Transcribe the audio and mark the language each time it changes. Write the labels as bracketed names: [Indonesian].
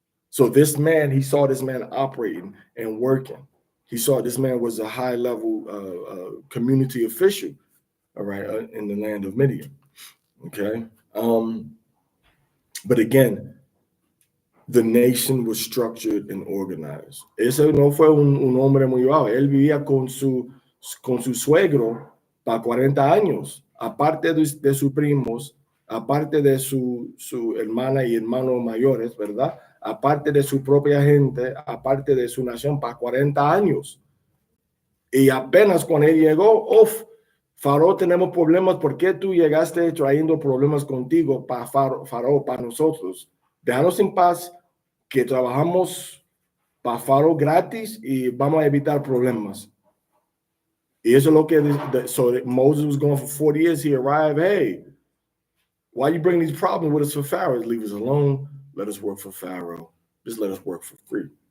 [English] So this man, he saw this man operating and working. He saw this man was a high level community official, all right, in the land of Midian. Okay. But again, the nation was structured and organized. [Spanish] Ese no fue un hombre muy bajo. Él vivía con su suegro para 40 años, aparte de sus primos, aparte de su hermana y hermanos mayores, ¿verdad? Aparte de su propia gente, aparte de su nación, para 40 años. Y apenas cuando él llegó, Faraón, tenemos problemas. ¿Por qué tú llegaste trayendo problemas contigo para Faraón, para nosotros? Déjanos en paz, que trabajamos para Faraón gratis y vamos a evitar problemas. Y eso es lo que, [English] so Moses was going for 40 years. He arrived, hey, why you bring these problems with us for Pharaoh? Leave us alone. Let us work for Pharaoh. Just let us work for free.